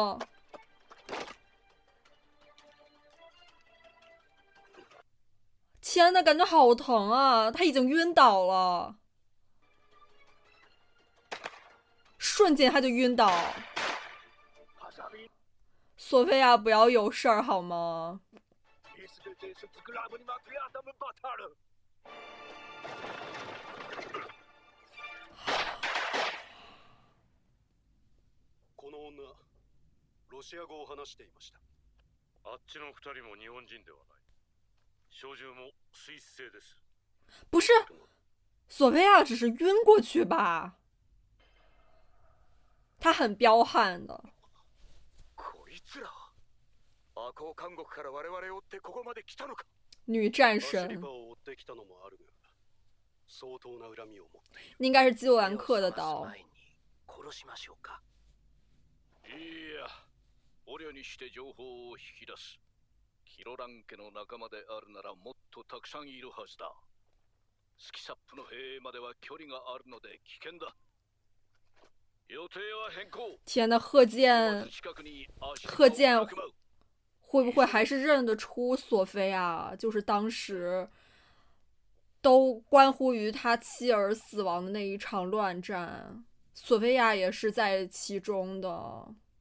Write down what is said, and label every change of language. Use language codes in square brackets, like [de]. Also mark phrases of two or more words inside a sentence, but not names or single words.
[zh] 天呐，感觉好疼啊！他已经晕倒了，瞬间他就晕倒。索菲亚，不要有事儿好吗？ [ja] この女、ロシア語を話していました。あっちの二人も日本人ではない。小銃もスイス製です。 [zh] 不是，索菲亚只是晕过去吧？他很彪悍的。 [ja] こいつら、赤穂監獄から我々を追ってここまで来たのか。 [zh] 女战 [ja] アシリ [zh] 神 [ja] パを追ってきたのもあるが、相当な恨みを持っている。 [zh] 应该是基兰克的刀。 [ja] 殺しましょうか。いや、捕虜にして情報を引き出す。キロラン家の仲間であるならもっとたくさんいるはずだ。スキサップの兵までは距離があるので危険だ。予定は変更。 [zh] 天呐，贺建会不会还是认得出索菲亚？就是当时都关乎于他妻儿死亡的那一场乱战，索菲亚也是在其中的。